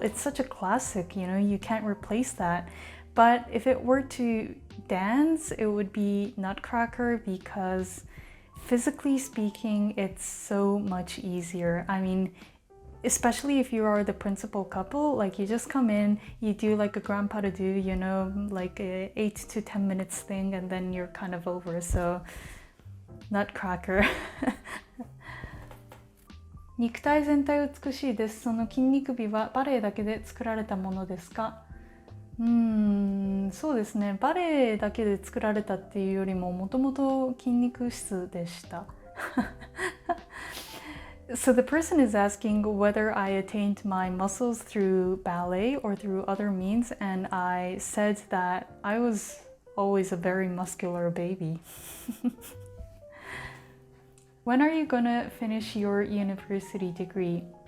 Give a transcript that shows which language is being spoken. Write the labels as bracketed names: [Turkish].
[English] It's such a classic, you can't replace that. But if it were to dance, it would be Nutcracker because physically speaking, it's so much easier. I mean, especially if you are the principal couple, like you just come in, you do like a grand pas de deux, like a 8 to 10 minutes thing, and then you're kind of over. So Nutcracker. [Japanese] 肉体全体美しいです。その筋肉美はバレエだけで作られたものですか？そうですね。バレエだけで作られたっていうよりも、もともと筋肉質でした。 [English] So the person is asking whether I attained my muscles through ballet or through other means, and I said that I was always a very muscular baby. When are you gonna finish your university degree?